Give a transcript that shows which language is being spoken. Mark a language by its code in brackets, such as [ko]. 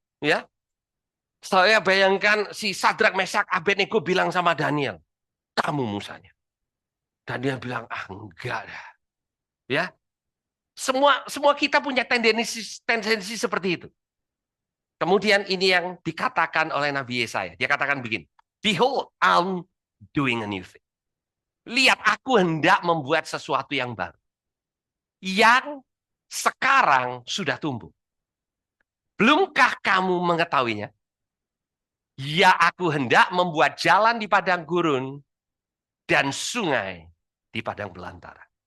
[id] Ya, saya bayangkan si Sadrak, Mesak, Abednego bilang sama Daniel, kamu Musanya. Daniel bilang, ah enggak dah. Ya, semua kita punya tendensi seperti itu. Kemudian ini yang dikatakan oleh Nabi Yesaya. Dia katakan begini, [en] Behold, I'm doing a new thing. [id] Lihat, aku hendak membuat sesuatu yang baru. Yang sekarang sudah tumbuh. Belumkah kamu mengetahuinya? Ya, aku hendak membuat jalan di padang gurun dan sungai di padang belantara.